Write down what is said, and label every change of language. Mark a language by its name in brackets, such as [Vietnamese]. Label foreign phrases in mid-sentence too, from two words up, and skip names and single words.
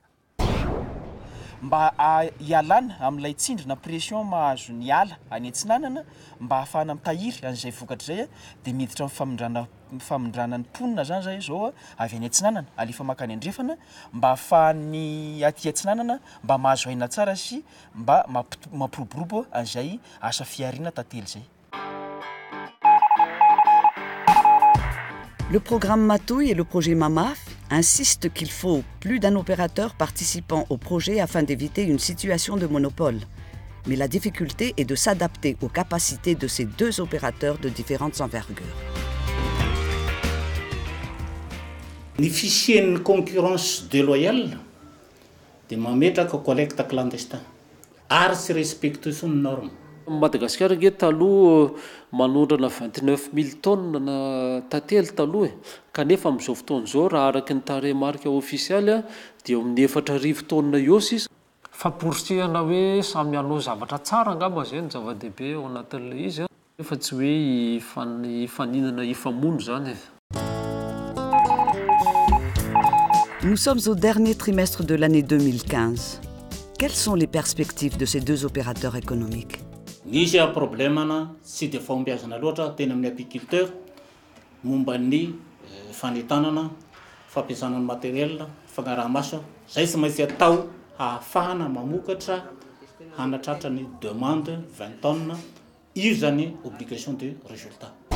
[Malagasy] Mba hialana amin'ilay tsindrina pression mahazo ny ala any Antsinanana mba ahafahana mitahiry an'izay vokatra zay dia miditra amin'ny famindranany ponina zany zay zao avy any Antsinanana alefa makany andrefana mba ahafahany aty Antsinanana mba mahazo aina tsara sy mba mampiroborobo an'izay asa fiariana tantely zay. [French] Le programme Matouille et le projet MAMAF insistent qu'il faut plus d'un opérateur participant au projet afin d'éviter une situation de monopole. Mais la difficulté est de s'adapter aux capacités de ces deux opérateurs de différentes envergures. [Malagasy] Ny fisian'ny [French] concurrence déloyale [Malagasy] dia mametraka collecte clandestin ary tsy respectation ny norme. Madagascar nge taloha manondrana 29 000 tonnes na tantely taloha kanefa amin'izao fotoana izao raha araka ny taremarika ofisialy dia amin'ny 4,000 tonnes eo sisa. Famporisihana hoe samy hanao zavatra tsara angamba zay ny zava-dehibe ao anatin'ilay izy fa tsy hoe ifaninana ifamono zany. [French] Nous sommes au dernier trimestre de l'année 2015. Quelles sont les perspectives de ces deux opérateurs économiques? [Malagasy] Nisy problèmana tsy dia fahombiazana loatra tena amin'ny apiculteur momba ny fanetanana fampiasana ny matériel fagnaraha-maso zay tsy maintsy atao ahafahana mamokatra hanatratra ny [French] demande 20 tonnes [Malagasy] io zany [French] obligation de résultat.